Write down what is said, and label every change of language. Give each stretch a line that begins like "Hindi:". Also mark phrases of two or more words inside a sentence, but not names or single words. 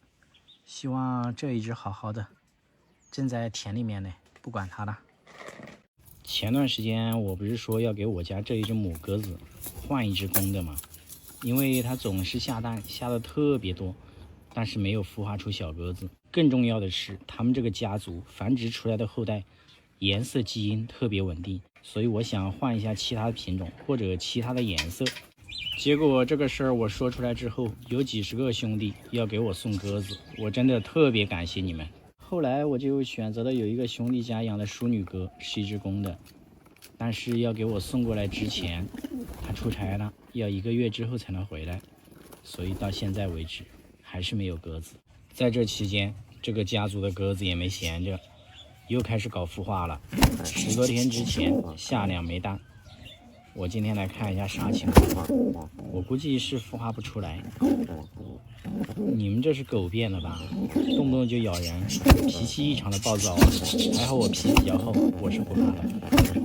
Chinese: 希望這一隻好好的，正在田裡面呢，不管它了。前段時間我不是說要給我家這一隻母鴿子換一隻公的嗎？因為它總是下蛋，下的特別多，但是沒有孵化出小鴿子。更重要的是，他們這個家族繁殖出来的後代顏色基因特別穩定，所以我想換一下其他的品種或者其他的顏色。結果這個事兒我說出來之後，有幾十個兄弟要給我送鴿子，我真的特別感謝你們。後來我就選擇了有一個兄弟家養的淑女鴿，是一隻公的，但是要給我送過來之前，他出差了，要1個月之後才能回來，所以到現在為止還是沒有鴿子。在這期間，這個家族的鴿子也沒閒着，又開始搞孵化了。10多天之前下2枚蛋，我今天来看一下啥情況。我估計是孵化不出来。你們這是狗變了吧？動不動就咬人，脾氣異常的暴躁。還好我皮比較厚，我是不怕的。